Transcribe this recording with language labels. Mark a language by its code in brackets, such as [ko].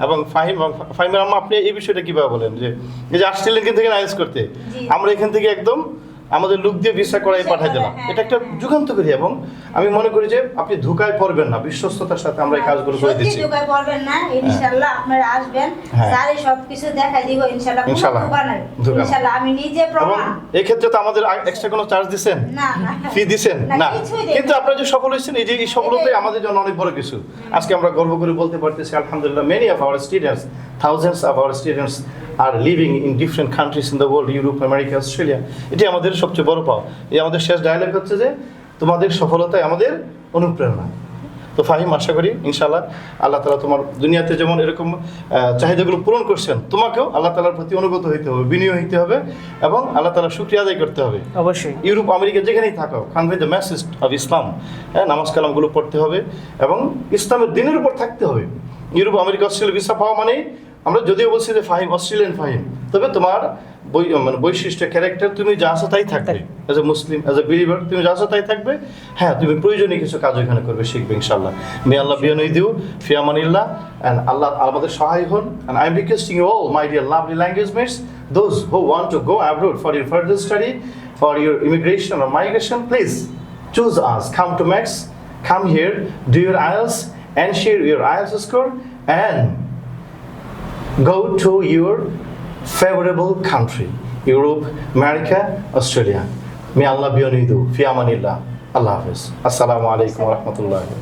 [bn] এবং ফাহিমের আম্মা, আপনি এই বিষয়টা কিভাবে বলেন যে এই যে আসছিলেন এখান থেকে IELTS করতে, আমরা এখান থেকে একদম আমাদের লোক দিয়ে ভিসা করাই পাঠিয়ে দিলাম, এটা একটা যুগান্তকারী, এবং আমি মনে করি যে আপনি ধোঁকায় পড়বেন না, বিশ্বস্ততার সাথে আমরা এই কাজগুলো করে দিচ্ছি। ধোঁকায় পড়বেন না, ইনশাআল্লাহ আপনারা আসবেন, স্যারই সবকিছু দেখাই দিব ইনশাআল্লাহ। ইনশাআল্লাহ আমি নিজে প্রমাণ। এই ক্ষেত্রে তো আমাদের এক্সট্রা কোনো চার্জ দিবেন না, ফি দিবেন না, কিন্তু আপনারা যে সফল হয়েছেন, এই যে এই সফলতাই আমাদের জন্য অনেক বড় কিছু। আজকে আমরা গর্ব করে বলতে পারতেছি আলহামদুলিল্লাহ, [en] Many of our students, thousands of our students are living in different countries in the world, Europe, America, Australia. [bn] এটি আমাদের সবচেয়ে বড় পাওয়া। এই আমাদের শেষ ডায়ালগ হচ্ছে যে তোমাদের সফলতাই আমাদের অনুপ্রেরণা। তো ফাহিম, আশা করি ইনশাআল্লাহ আল্লাহ তাআলা তোমার দুনিয়াতে যেমন এরকম চাহিদাগুলো পূরণ করছেন, তোমাকেও আল্লাহ তাআলার প্রতি অনুগত হইতে হবে, বিনয়ী হইতে হবে, এবং আল্লাহ তাআলার শুকরিয়া আদায় করতে হবে। অবশ্যই ইউরোপ, আমেরিকা যেখানেই থাকো, [en] Convey the message of Islam. [bn] হ্যাঁ, নামাজ কালামগুলো পড়তে হবে এবং ইসলামের দিনের উপর থাকতে হবে। ইউরোপ, আমেরিকা, অস্ট্রেলিয়া ভিসা পাওয়া মানে, আমরা যদিও বলছি যে ফাহিম অস্ট্রেলিয়ান ফাহিম, তবে তোমার বৈশিষ্ট্য, ক্যারেক্টার, তুমি যা আছো তাই থাকবে। [en] as a Muslim, as a believer, [bn] তুমি যা আছো তাই থাকবে। হ্যাঁ, তুমি প্রয়োজনীয় কিছু কাজ এখানে করবে, শিখবে ইনশাআল্লাহ। [en] may Allah be with you, ফি আমানিল্লাহ, and আল্লাহ [bn] আমাদের সহায় হন। [en] And I am requesting you all my dear lovely language mates, those who want to go abroad for your further study, for your immigration or migration, please choose us. Come to Max, come here, do your IELTS and share your IELTS score, and go to your favorable country, Europe, America, Australia. May Allah be on you. Fi amanillah. Allah Hafiz. Assalamu alaikum wa rahmatullah.